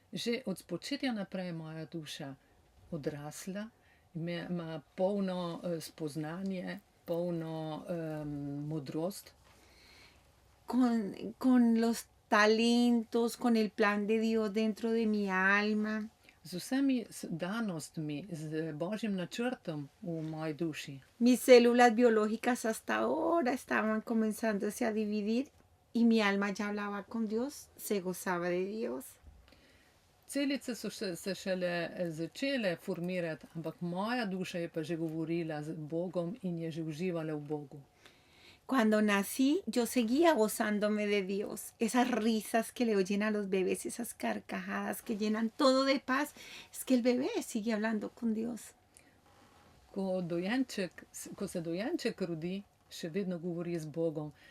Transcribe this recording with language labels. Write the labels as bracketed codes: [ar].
[sl] Že od spočetja naprej je moja duša odrasla, ima polno spoznanje, polno modrost, [es] con los talentos, con el plan de Dios dentro de mi alma. [sl] z vsemi danostmi, z božjim načrtom v moji duši. [es] Mis células biológicas hasta ahora estaban comenzándose a dividir y mi alma ya hablaba con Dios, se gozaba de Dios. [sl] Celice so se šele začele formirati, ampak moja duša je pa že govorila z Bogom in je že uživala v Bogu. [es] Cuando nací, yo seguía gozándome de Dios. Esas risas que le oyen a los bebés, esas carcajadas que llenan todo de paz, es que el bebé sigue hablando con Dios. [sl] Ko se dojenček rodi, še vedno govori z Bogom.